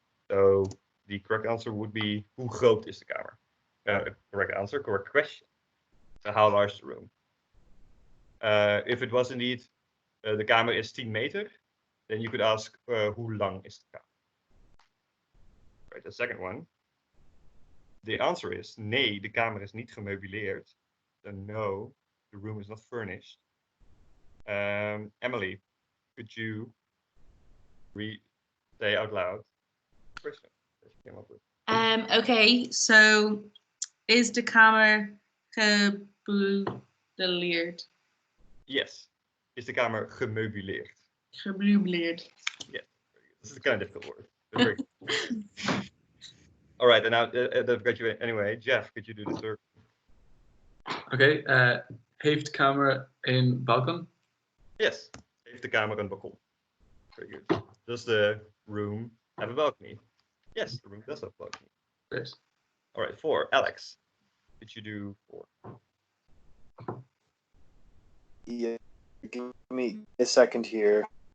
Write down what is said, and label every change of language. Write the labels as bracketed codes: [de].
[en] So the correct answer would be, [nl] hoe groot is de kamer? [en] Correct answer, correct question. So how large is the room? If it was indeed the [nl] kamer is 10 meter, [en] then you could ask [nl] hoe lang is de kamer? [en] Right, the second one. The answer is [nl] nee, de kamer is niet gemeubileerd. [en] So no, the room is not furnished. Emily, could you say out loud the question that you came up with? Okay, so [nl] is de kamer Gemeubileerd. [en] Yes. [nl] Is de kamer gemeubileerd? Gemeubileerd. [en] This is a kind of difficult word. But very good. All right, and now that got you anyway. Jeff, could you do the third? [nl] Oké, heeft kamer een balkon? [en] Yes. [nl] Heeft de kamer een balkon? [en] Very good. Does the room have a balcony? Yes, the room does have a balcony. Great. All right, 4. Alex, could you do 4? Yeah, give me a second here.